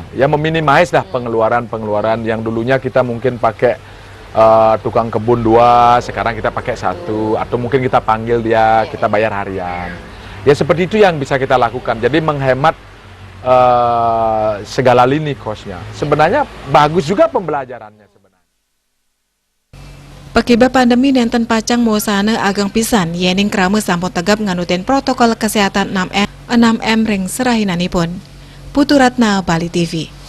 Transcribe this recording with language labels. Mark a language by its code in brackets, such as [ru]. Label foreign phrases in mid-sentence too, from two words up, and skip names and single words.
[id] Ya meminimais dah pengeluaran yang dulunya kita mungkin pakai tukang kebun 2, sekarang kita pakai 1, atau mungkin kita panggil dia, kita bayar harian. Ya seperti itu yang bisa kita lakukan. Jadi menghemat segala lini kosnya. Sebenarnya bagus juga pembelajarannya sebenarnya. [ban] Pakiba pandemi nenten pacang muasana agang pisan, yening krame sampun tegap nganutin protokol kesehatan 6M ring serahinanipun. [id] Putu Ratna, Bali TV.